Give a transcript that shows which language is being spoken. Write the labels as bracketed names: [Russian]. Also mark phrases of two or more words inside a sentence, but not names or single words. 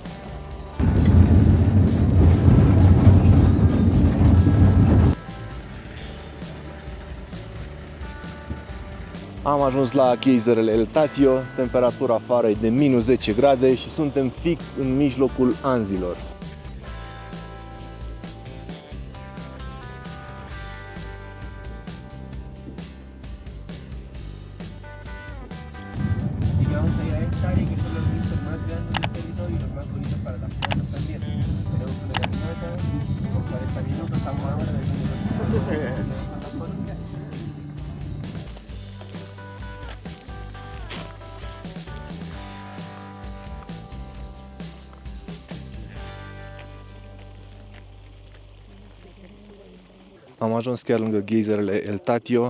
[Romanian] Am ajuns la geizerele El Tatio, temperatura afară e de minus 10 grade și suntem fix în mijlocul Anzilor. [Spanish] Así que vamos a ir a esta área que son los ríos más grandes del territorio y los más bonitos para las fotos también. Tenemos una caminata con 40 minutos, estamos ahora de las fotos. [Romanian] Am ajuns chiar lângă geizerele El Tatio.